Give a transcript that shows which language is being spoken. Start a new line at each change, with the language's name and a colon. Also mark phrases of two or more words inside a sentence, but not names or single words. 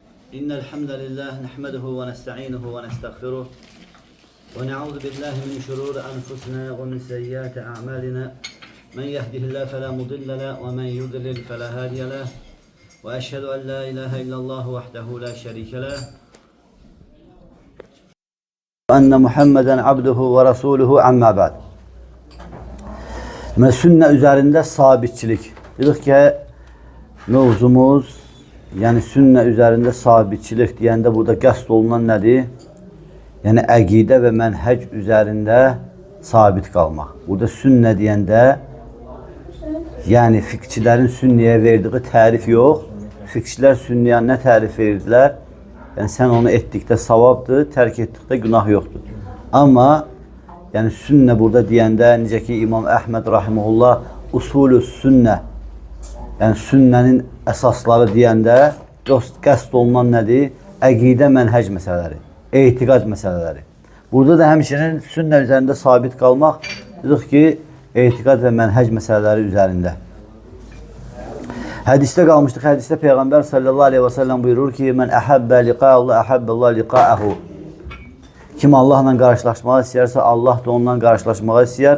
Arabic: إن الحمد لله نحمده ونستعينه ونستغفره ونعوذ بالله من شرور أنفسنا ومن سيئات أعمالنا من يهده الله فلا مضل له ومن يضلل فلا هادي له وأشهد أن لا إله إلا الله وحده لا شريك له وأن محمدا عبده ورسوله عما بعد.
Turkish: Sünne üzerinde sabitçilik. Dedik ki mevzumuz yani sünne üzerinde sabitçilik diyende burada
Azerbaijani: qəsd olunan
Turkish: nedir? Yani əqidə ve mənhec üzerinde sabit kalmak. Burada sünne diyende yani fikçilerin sünneye verdiği tarif yok. Fikçiler sünneye ne tarif verdiler? Yani sen onu ettikdə savabdır, terk ettikdə günah yoktur. Ama yani sünne burada diyende
Azerbaijani: necə ki
Turkish: İmam Ahmed rahimehullah usulü sünne yani sünnenin əsasları diyende
Azerbaijani: qəsd olunan
Turkish: nedir?
Azerbaijani: Əqidə mənhec məsələləri, etiqad məsələləri.
Turkish: Burada da həmçinin sünne üzerinde sabit kalmak dedik ki etiqad ve mənhec məsələləri üzerinde. Hadiste kalmıştık. Hadiste Peygamber
Arabic: صلى الله عليه وسلم
Turkish: buyurur ki
Arabic: من أحب لقاء الله أحب الله لقاءه.
Turkish: Kim Allah'la karşılaşmak isterse Allah da ondan karşılaşmak ister.